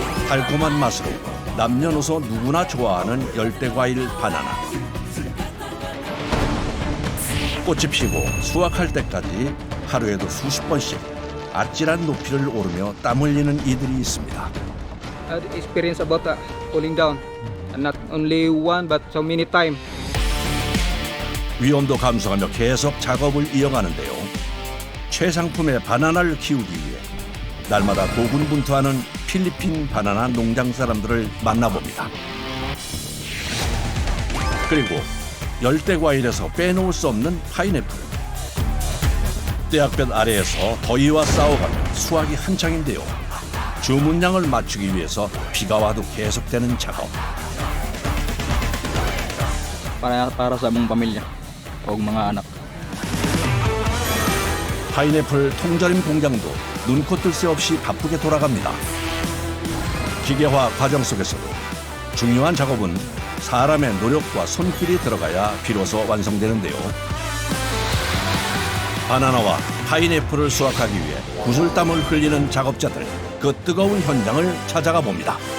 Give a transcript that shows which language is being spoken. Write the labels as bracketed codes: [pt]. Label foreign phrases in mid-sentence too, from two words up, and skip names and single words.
[ko] 달콤한 맛으로 남녀노소 누구나 좋아하는 열대과일 바나나. 꽃이 피고 수확할 때까지 하루에도 수십 번씩 아찔한 높이를 오르며 땀 흘리는 이들이 있습니다. [en] I had experience about falling down, and not only one but so many times. [ko] 위험도 감수하며 계속 작업을 이어가는데요. 최상품의 바나나를 키우기 위해 날마다 고군분투하는 필리핀 바나나 농장 사람들을 만나봅니다. 그리고 열대과일에서 빼놓을 수 없는 파인애플. 떼약볕 아래에서 더위와 싸워가며 수확이 한창인데요. 주문량을 맞추기 위해서 비가 와도 계속되는 작업. [ceb] Para sa among pamilya o mga anak. [ko] 파인애플 통절임 공장도 눈코 뜰 새 없이 바쁘게 돌아갑니다. 기계화 과정 속에서도 중요한 작업은 사람의 노력과 손길이 들어가야 비로소 완성되는데요. 바나나와 파인애플을 수확하기 위해 구슬땀을 흘리는 작업자들, 그 뜨거운 현장을 찾아가 봅니다.